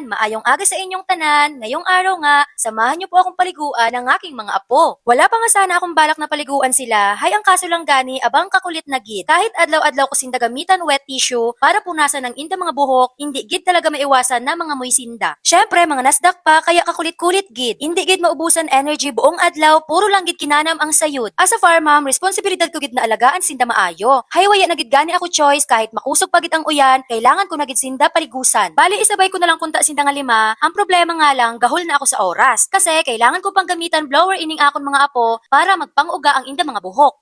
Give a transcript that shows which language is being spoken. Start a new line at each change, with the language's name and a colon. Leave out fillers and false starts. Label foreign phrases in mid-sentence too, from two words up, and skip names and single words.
Hiligaynon: Maayong aga sa inyong tanan.
Filipino: Ngayong araw nga, samahan niyo po akong paliguan ng aking mga apo. Wala pa nga sana akong balak na paliguan sila,
Hiligaynon: hay ang kaso lang gani abang kakulit na gid. Kahit adlaw-adlaw ko sinda gamitan wet tissue para punasan ng inda mga buhok, hindi gid talaga maiwasan na mga moy sinda. Syempre, mga nasdak pa, kaya kakulit-kulit gid. Hindi gid maubusan energy buong adlaw, puro lang gid kinanam ang sayod.
English: As a farm mom,
Hiligaynon: responsibilidad ko gid na alagaan sinda maayo. Hay waya na gid gani ako choice kahit makusog pagit ang uyan, kailangan ko na gid sinda paligusan. Bali isabay ko na lang kunta sinda nga 5, ang problema nga lang gahol na ako sa oras. Kasi kailangan ko pang gamitan blower ining akon mga apo para magpang-uga ang inda mga buhok.